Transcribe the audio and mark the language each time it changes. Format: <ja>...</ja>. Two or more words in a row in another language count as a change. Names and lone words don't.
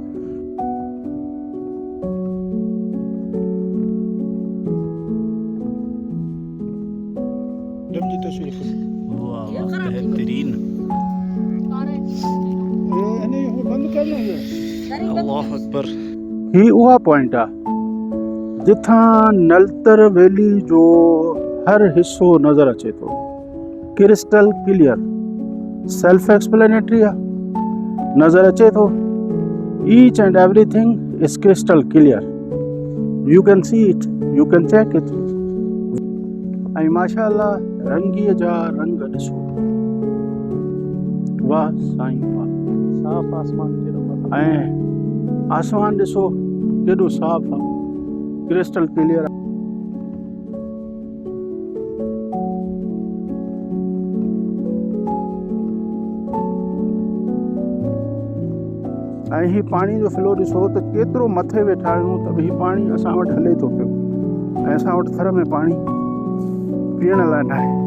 <sd>बेहतरीन,</sd> <ar>الله أكبر.</ar> <sd>ही उहा पॉइंट आहे जिथां नलतर वैली जो हर हिस्सो नज़र अचे थो,</sd> <en>crystal clear, self explanatory</en> <sd>आहे, नज़र अचे थो।</sd> <en>Each and everything is crystal clear, you can see it, you can check it.</en> <sd>ऐं माशाअल्लाह रंगीअ जा रंग ॾिसो, वाह साईं वाह, साफ़ आसमान ते, ऐं आसमान ॾिसो केॾो साफ़ आहे,</sd> <en>crystal clear</en> <sd>आहे। ऐं ही पाणी जो फ्लो ॾिसो त केतिरो मथे वेठा आहियूं त बि पाणी असां वटि हले थो पियो, ऐं असां वटि थर में पाणी पीअण लाइ न आहे।</sd>